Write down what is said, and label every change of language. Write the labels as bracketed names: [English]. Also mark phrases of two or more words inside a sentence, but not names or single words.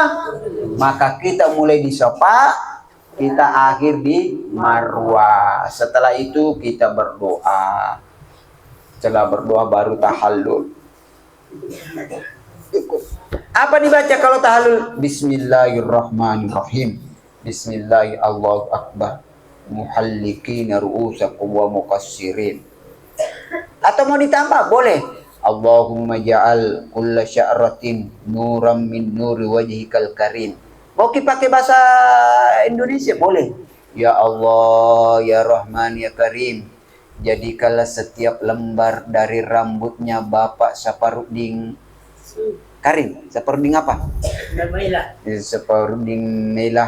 [Indonesian] Maka kita mulai di sofa, kita akhir di marwah. Setelah itu kita berdoa. Setelah berdoa baru tahallul. Apa dibaca kalau tahallul? [Arabic] بسم الله الرحمن الرحيم. بسم الله الرحمن الرحيم. الله أكبر. محلقين رؤوسكم ومقصرين. [Indonesian] Atau mau ditambah boleh. [Arabic] اللهم اجعل كل شعرة نورا من نور وجهك الكريم. [Indonesian] Mau pakai bahasa Indonesia boleh. [Arabic] يا الله، يا رحمن، يا كريم. [Indonesian] Jadikanlah setiap lembar dari rambutnya Bapak Saparudin Karim. Saparudin apa? Saparudin Melah.